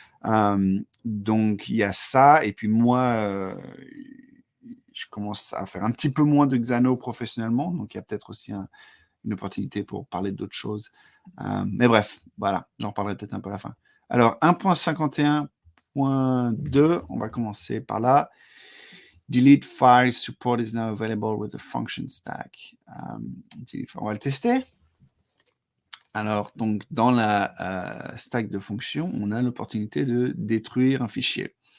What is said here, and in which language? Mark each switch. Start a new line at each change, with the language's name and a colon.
French: Donc il y a ça et puis moi, je commence à faire un petit peu moins de Xano professionnellement, donc il y a peut-être aussi une opportunité pour parler d'autres choses. Mais bref, voilà, j'en parlerai peut-être un peu à la fin. Alors, 1.51.2, on va commencer par là.
English: Delete file support is now available with the function stack.
French: On va le tester. Alors, donc, dans la stack de fonctions, on a l'opportunité de détruire un fichier.